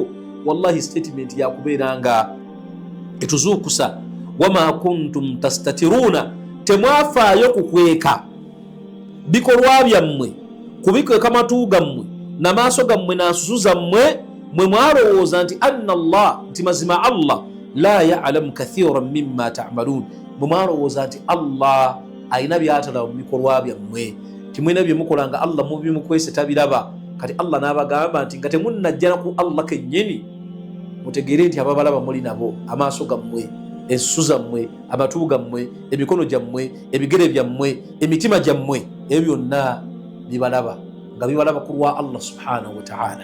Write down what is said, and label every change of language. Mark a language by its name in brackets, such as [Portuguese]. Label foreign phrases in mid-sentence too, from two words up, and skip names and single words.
[Ganda] Wallahi statement yakubeera nga etuzuukusa. [Arabic] وما كنتم تستترون, [Ganda] temwafaayo kukweka bikolwa byammwe, kubikweka matu gammwe n'amaaso gammwe n'ansusu zammwe, mwe mwalowooza nti [Arabic] أن الله, [Ganda] nti mazima Allah [Arabic] لا يعلم كثيرا مما تعملون, [Ganda] mwe mwalowooza nti Allah ayina by'atalaba mu bikolwa byammwe, timulina bye mukola nga Allah mubimukwese tabiraba. Kati Allah n'abagamba nti nga temunnajjana ku Allah kennyini, mutegeere nti ababalaba muli nabo, amaaso gammwe, ensusu zammwe, amatu gammwe, emikono gyammwe, ebigere byammwe, emitima gyammwe, ebyo byonna bibalaba, nga bibalaba ku lwa Allah [Arabic] سبحانه وتعالى.